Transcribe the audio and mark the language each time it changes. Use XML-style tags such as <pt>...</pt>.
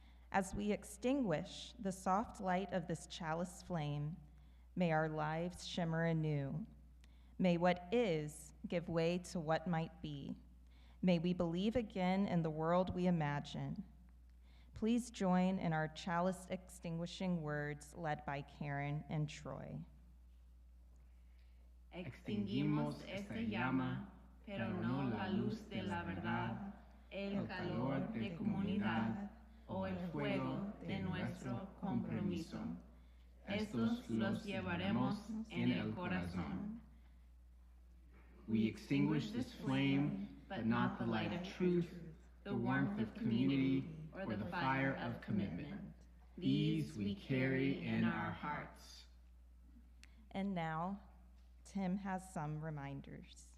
<en>As we extinguish the soft light of this chalice flame, may our lives shimmer anew. May what is give way to what might be. May we believe again in the world we imagine. Please join in our chalice extinguishing words led by Karen and Troy.</en> <es>Extinguimos esta llama, pero no la luz de la verdad, el calor de comunidad o el fuego de nuestro compromiso. Estos los llevaremos en el corazón.</es> <en>We extinguish this flame, but not the light of truth, the warmth of community, or the fire of commitment. These we carry in our hearts. And now, Tim has some reminders.</en>